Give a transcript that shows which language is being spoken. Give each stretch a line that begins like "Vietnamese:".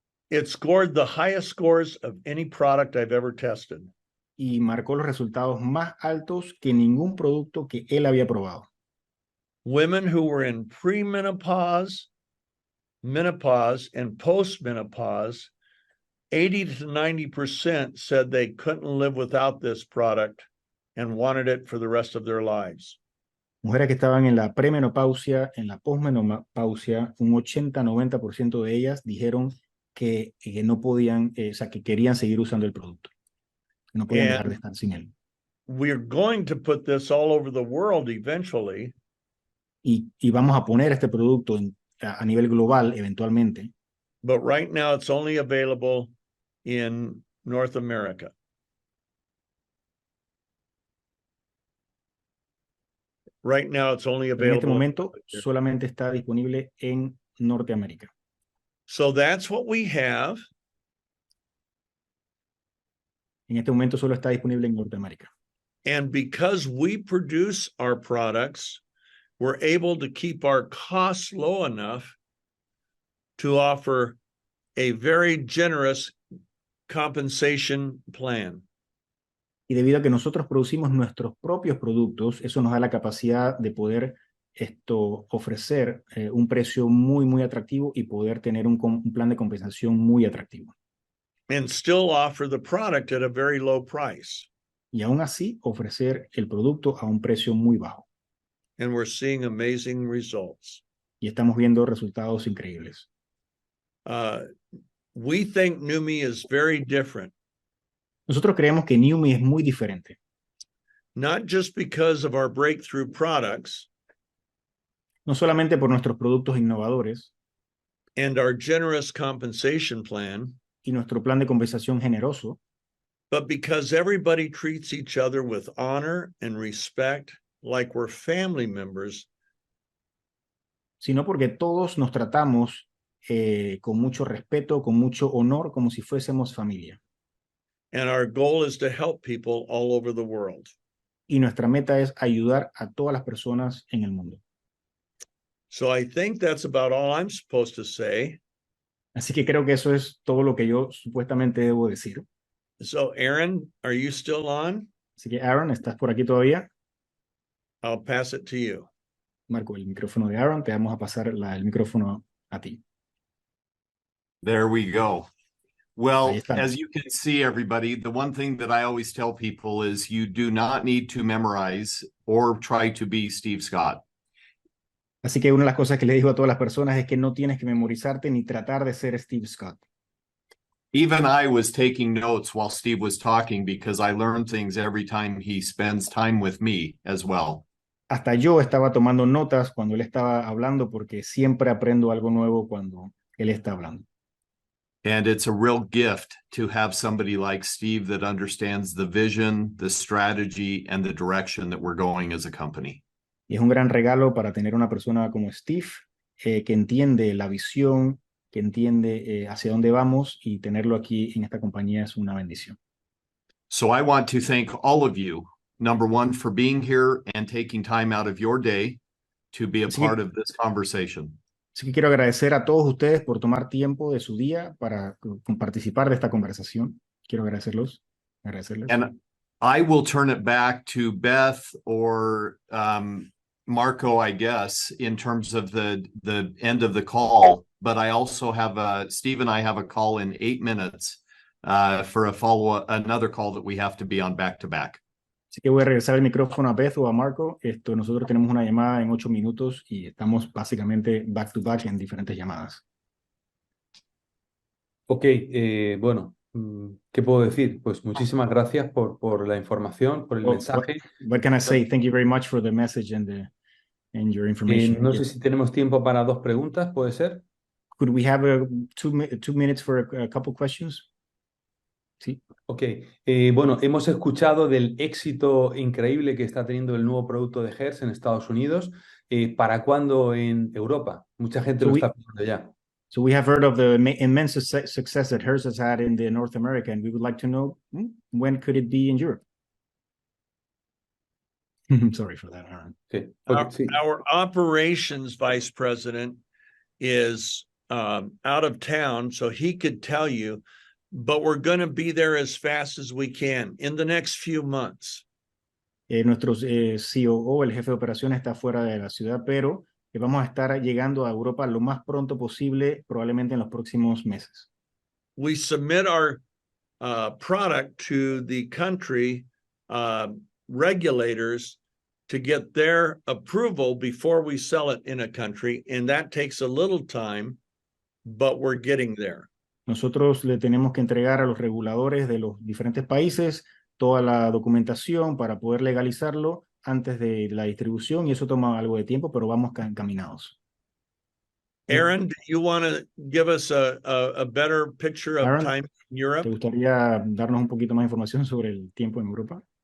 English: it scored the highest scores of any product I've ever tested.
Spanish: Y marcó los resultados más altos que ningún producto que él había probado.
English: Women who were in premenopause, menopause, and postmenopause, 80 to 90% said they couldn't live without this product and wanted it for the rest of their lives.
Spanish: Mujeres que estaban en la premenopausia, en la posmenopausia, un 80-90% de ellas dijeron que no podían, o sea, que querían seguir usando el producto. Que no podían dejar de estar sin él.
English: We're going to put this all over the world eventually.
Spanish: Y vamos a poner este producto a nivel global eventualmente.
English: But right now it's only available in North America. Right now it's only available.
Spanish: En este momento solamente está disponible en Norteamérica.
English: So that's what we have.
Spanish: En este momento solo está disponible en Norteamérica.
English: And because we produce our products, we're able to keep our costs low enough to offer a very generous compensation plan.
Spanish: Y debido a que nosotros producimos nuestros propios productos, eso nos da la capacidad de poder ofrecer un precio muy, muy atractivo y poder tener un plan de compensación muy atractivo.
English: And still offer the product at a very low price.
Spanish: Y aún así ofrecer el producto a un precio muy bajo.
English: And we're seeing amazing results.
Spanish: Y estamos viendo resultados increíbles.
English: We think Numi is very different.
Spanish: Nosotros creemos que Numi es muy diferente.
English: Not just because of our breakthrough products.
Spanish: No solamente por nuestros productos innovadores.
English: And our generous compensation plan.
Spanish: Y nuestro plan de compensación generoso.
English: But because everybody treats each other with honor and respect like we're family members.
Spanish: Sino porque todos nos tratamos con mucho respeto, con mucho honor, como si fuésemos familia.
English: And our goal is to help people all over the world.
Spanish: Y nuestra meta es ayudar a todas las personas en el mundo.
English: So I think that's about all I'm supposed to say.
Spanish: Así que creo que eso es todo lo que yo supuestamente debo decir.
English: So Aaron, are you still on?
Spanish: Así que Aaron, ¿estás por aquí todavía?
English: I'll pass it to you.
Spanish: Marco, el micrófono de Aaron, te vamos a pasar el micrófono a ti.
English: There we go.
Spanish: Ahí
English: Well,
Spanish: estamos.
English: as you can see, everybody, the one thing that I always tell people is you do not need to memorize or try to be Steve Scott.
Spanish: Así que una de las cosas que le digo a todas las personas es que no tienes que memorizarte ni tratar de ser Steve Scott.
English: Even I was taking notes while Steve was talking because I learn things every time he spends time with me as well.
Spanish: Hasta yo estaba tomando notas cuando él estaba hablando porque siempre aprendo algo nuevo cuando él está hablando.
English: And it's a real gift to have somebody like Steve that understands the vision, the strategy, and the direction that we're going as a company.
Spanish: Y es un gran regalo para tener una persona como Steve que entiende la visión, que entiende hacia dónde vamos, y tenerlo aquí en esta compañía es una bendición.
English: So I want to thank all of you, number one, for being here and taking time out of your day to be a part of this conversation.
Spanish: Así que quiero agradecer a todos ustedes por tomar tiempo de su día para participar de esta conversación. Quiero agradecerles.
English: And I will turn it back to Beth or Marco, I guess, in terms of the end of the call. But I also have Steve and I have a call in 8 minutes for another call that we have to be on back to back.
Spanish: Así que voy a regresar el micrófono a Beth o a Marco. Nosotros tenemos una llamada en 8 minutos y estamos básicamente
English: back to back
Spanish: en diferentes llamadas. Ok, bueno, ¿qué puedo decir? Pues muchísimas gracias por la información, por el mensaje.
English: What can I say? Thank you very much for the message and your information.
Spanish: No sé si tenemos tiempo para 2 preguntas, ¿puede ser?
English: Could we have 2 minutes for a couple questions?
Spanish: Sí. Ok, bueno, hemos escuchado del éxito increíble que está teniendo el nuevo producto de Hertz en Estados Unidos. ¿Para cuándo en Europa? Mucha gente lo está pidiendo ya.
English: So we have heard of the immense success that Hertz has had in North America, and we would like to know when could it be in Europe? Sorry for that, Aaron. Okay. Our operations vice president is out of town, so he could tell you, but we're going to be there as fast as we can in the next few months.
Spanish: Nuestro COO, el jefe de operaciones, está fuera de la ciudad, pero vamos a estar llegando a Europa lo más pronto posible, probablemente en los próximos meses.
English: We submit our product to the country regulators to get their approval before we sell it in a country, and that takes a little time, but we're getting there.
Spanish: Nosotros le tenemos que entregar a los reguladores de los diferentes países toda la documentación para poder legalizarlo antes de la distribución, y eso toma algo de tiempo, pero vamos encaminados.
English: Aaron, do you want to give us a better picture of Aaron, time in Europe?
Spanish: ¿te gustaría darnos un poquito más información sobre el tiempo en Europa?